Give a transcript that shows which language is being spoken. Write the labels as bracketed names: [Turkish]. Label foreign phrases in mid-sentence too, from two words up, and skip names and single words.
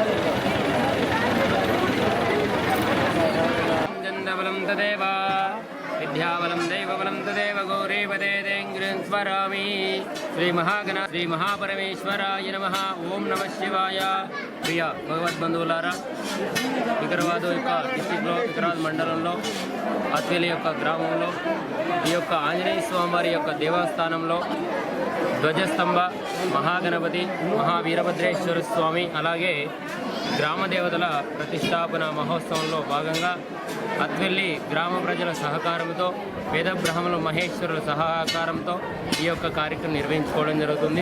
[Sanskrit] तदेव विद्याबलं दैवबलं तदेव गौरीपदेदेङ्गिरिं स्मरामि। श्री महापरमेश्वराय नमः। ओम नमः शिवाय। [Telugu] प्रिय భగవద్బంధువులారా, వికారాబాద్ యొక్క డిస్టిక్లో వికారాబాద్ మండలంలో అత్వేలి యొక్క గ్రామంలో ఈ యొక్క ఆంజనేయ స్వామివారి యొక్క దేవస్థానంలో ధ్వజస్తంభ, మహాగణపతి, మహావీరభద్రేశ్వర స్వామి, అలాగే గ్రామ దేవతల ప్రతిష్టాపన మహోత్సవంలో భాగంగా అత్వెల్లి గ్రామ ప్రజల సహకారంతో, వేద బ్రాహ్మణుల మహేశ్వరుల సహకారంతో ఈ యొక్క కార్యక్రమం నిర్వహించుకోవడం జరుగుతుంది.